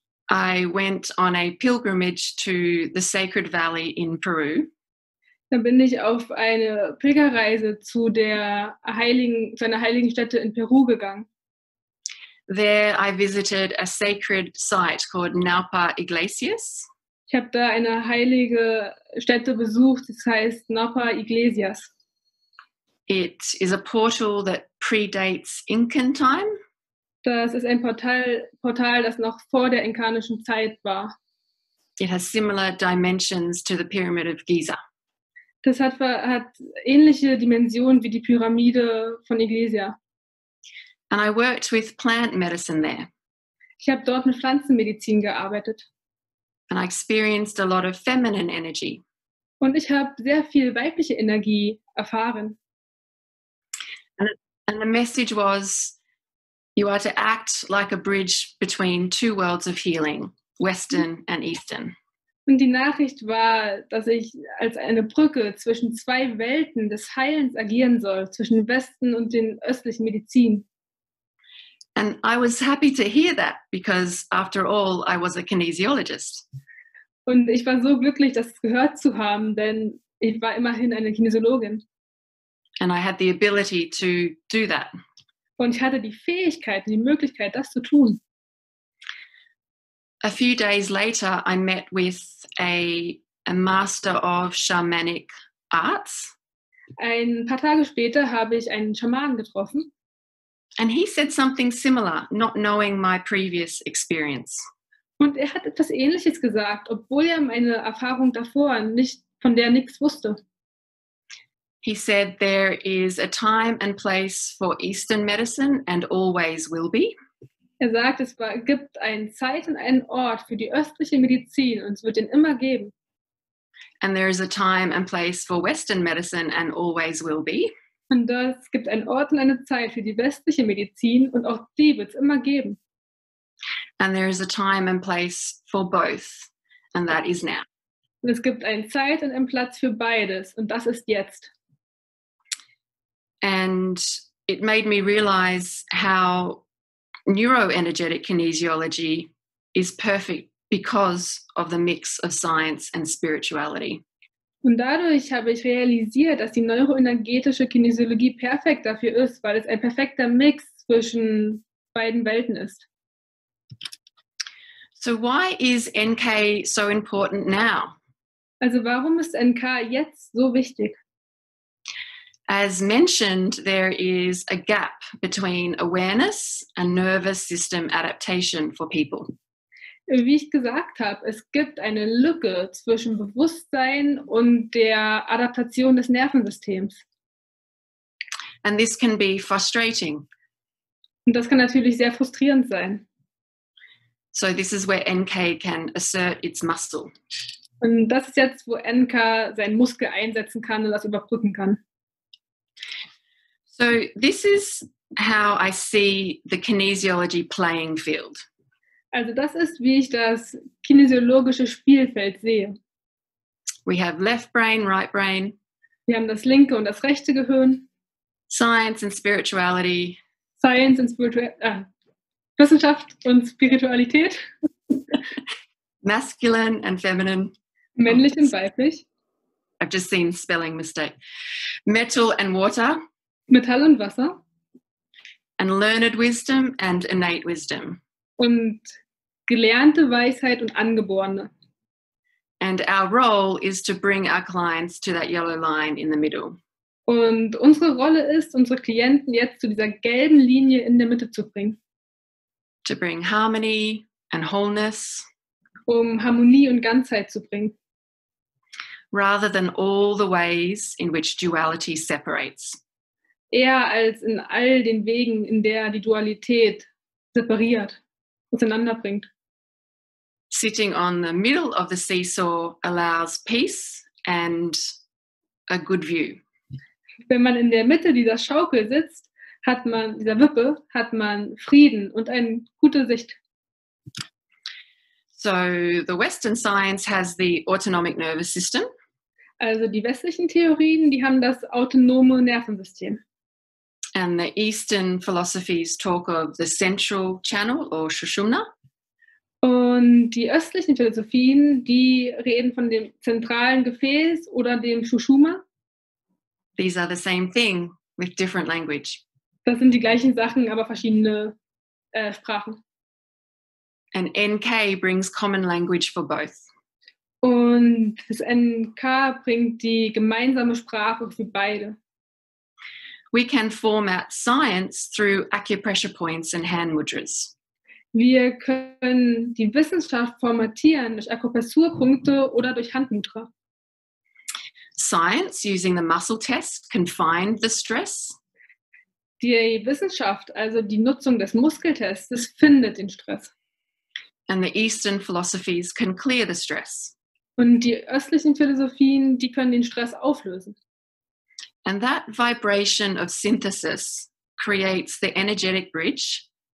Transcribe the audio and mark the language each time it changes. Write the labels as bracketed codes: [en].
[en] I went on a pilgrimage to the Sacred Valley in Peru. [de] da bin ich auf eine Pilgerreise zu einer heiligen Stätte in Peru gegangen. [en] There I visited a sacred site called Naupa Iglesias. [de] Ich habe da eine heilige Stätte besucht, das heißt Naupa Iglesias. [en] It is a portal that predates Incan time. [de] Das ist ein Portal, das noch vor der inkanischen Zeit war. [en] It has similar dimensions to the Pyramid of Giza. [de] Das hat ähnliche Dimensionen wie die Pyramide von Iglesia. [en] And I worked with plant medicine there. [de] Ich habe dort mit Pflanzenmedizin gearbeitet. [en] And I experienced a lot of feminine energy. [de] Und ich habe sehr viel weibliche Energie erfahren. [en] And the message was, you are to act like a bridge between two worlds of healing, Western and Eastern. [de] Und die Nachricht war, dass ich als eine Brücke zwischen zwei Welten des Heilens agieren soll, zwischen Westen und den östlichen Medizin. [en] And I was happy to hear that because, after all, I was a kinesiologist. [de] Und ich war so glücklich, das gehört zu haben, denn ich war immerhin eine Kinesiologin. [en] And I had the ability to do that. [de] Und ich hatte die Fähigkeit, die Möglichkeit, das zu tun. [en] A few days later, I met with a master of shamanic arts. [de] Ein paar Tage später habe ich einen Schamanen getroffen. [en] And he said something similar, not knowing my previous experience. [de] Und er hat etwas Ähnliches gesagt, obwohl er meine Erfahrung davor von der nichts wusste. [en] He said there is a time and place for Eastern medicine and always will be. [de] Er sagt, gibt eine Zeit und einen Ort für die östliche Medizin und es wird ihn immer geben. [en] And there is a time and place for Western medicine and always will be. [de] Und es gibt einen Ort und eine Zeit für die westliche Medizin und auch die wird es immer geben. [en] And there is a time and place for both, and that is now. [de] Und es gibt eine Zeit und einen Platz für beides und das ist jetzt. [en] And it made me realize how neuroenergetic kinesiology is perfect because of the mix of science and spirituality. [de] Und dadurch habe ich realisiert, dass die neuroenergetische Kinesiologie perfekt dafür ist, weil es ein perfekter Mix zwischen beiden Welten ist. [en] So why is NK so important now? [de] Also warum ist NK jetzt so wichtig? [en] As mentioned, there is a gap between awareness and nervous system adaptation for people. [de] Wie ich gesagt habe, es gibt eine Lücke zwischen Bewusstsein und der Adaptation des Nervensystems. [en] And this can be frustrating. [de] Und das kann natürlich sehr frustrierend sein. [en] So this is where NK can assert its muscle. [de] Und das ist jetzt, wo NK seinen Muskel einsetzen kann und das überbrücken kann. [en] So this is how I see the kinesiology playing field. [de] Also das ist, wie ich das kinesiologische Spielfeld sehe. [en] We have left brain, right brain, [de] Wir haben das linke und das rechte Gehirn, [en] science and spirituality, [de] Science und Wissenschaft und Spiritualität, [en] masculine and feminine. [de] männlich und weiblich, [en] I've just seen spelling mistake. Metal and water, [de] Metall und Wasser [en] and learned wisdom and innate wisdom. [de] und gelernte Weisheit und angeborene. [en] And our role is to bring our clients to that yellow line in the middle. [de] Und unsere Rolle ist, unsere Klienten jetzt zu dieser gelben Linie in der Mitte zu bringen, [en] To bring harmony and wholeness [de] um Harmonie und Ganzheit zu bringen, [en] rather than all the ways in which duality separates. [de] eher als in all den Wegen, in der die Dualität separiert, auseinanderbringt. [en] Sitting on the middle of the seesaw allows peace and a good view. [de] Wenn man in der Mitte dieser Schaukel sitzt, dieser Wippe, hat man Frieden und eine gute Sicht. [en] So the Western science has the autonomic nervous system, [de] Also die westlichen Theorien, die haben das autonome Nervensystem. [en] and the Eastern philosophies talk of the central channel or Sushumna. [de] Und die östlichen Philosophien, die reden von dem zentralen Gefäß oder dem Shushuma. [en] These are the same thing with different language. [de] Das sind die gleichen Sachen, aber verschiedene Sprachen. [en] And NK brings common language for both. [de] Und das NK bringt die gemeinsame Sprache für beide. [en] We can format science through acupressure points and hand mudras. [de] Wir können die Wissenschaft formatieren durch Akupressurpunkte oder durch Handmudra. [en] Science, using the muscle test, can find the stress. [de] Die Wissenschaft, also die Nutzung des Muskeltests, findet den Stress. [en] And the Eastern philosophies can clear the stress. [de] Und die östlichen Philosophien, die können den Stress auflösen. [en] And that vibration of synthesis creates the energetic bridge